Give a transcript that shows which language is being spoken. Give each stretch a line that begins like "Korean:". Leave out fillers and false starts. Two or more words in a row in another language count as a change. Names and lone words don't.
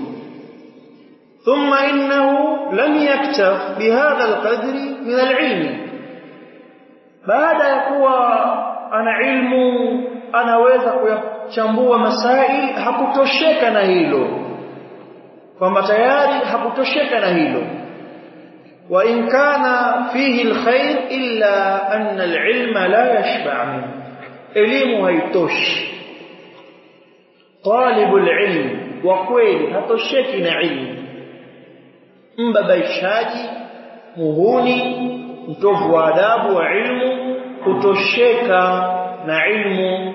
Arabic: ثم إنه لم يكتف بهذا القدر من العلم,
Swahili: baada ya kuwa ana ilmu, anaweza kuyachambua masail, hakutosheka na hilo, kwamba tayari hakutosheka na hilo.
Arabic: وإن كان فيه الخير إلا أن العلم لا يشبع من,
Swahili: elimu haitoshi.
Arabic: طالب العلم
Swahili: wa kweli hatosheki na ilmu, mbabaishaji, muhuni, mtovu wa adabu wa ilmu, kutosheka na ilmu.